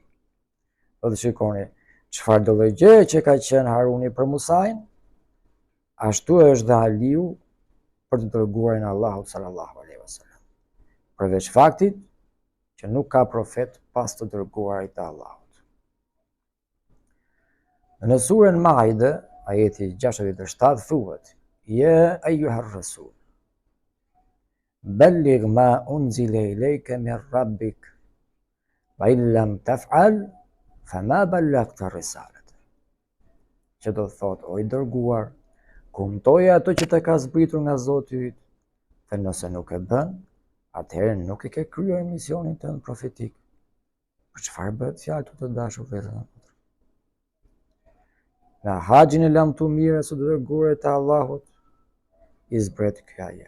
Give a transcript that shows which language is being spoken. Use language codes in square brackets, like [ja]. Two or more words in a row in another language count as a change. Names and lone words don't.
[sq] Do të shikoni çfarë do lloj gjëje që ka qenë Haruni për Musain, ashtu është dhe Aliu për të dërguarin e Allahut [ar] صلى الله عليه وسلم. [sq] Përveç faktit që nuk ka profet pas të dërguarit të Allahut. Në surën Maide, ajeti 67 thuhet: [ar] "يا أيها الرسول بلغ ما أنزل إليك من ربك وإن لم تفعل فما بلغت رسالته." [sq] Që do thotë, o i dërguar, kumtoje ato që të ka zbritur nga Zoti yt, dhe nëse nuk e bën, atëherë nuk e ke kryer misionin tënd profetik. Për çfarë bëhet fjalë të dashur vëllezër? Në haxhin e lamtumire së dërguarit të Allahut i zbret ky ajet.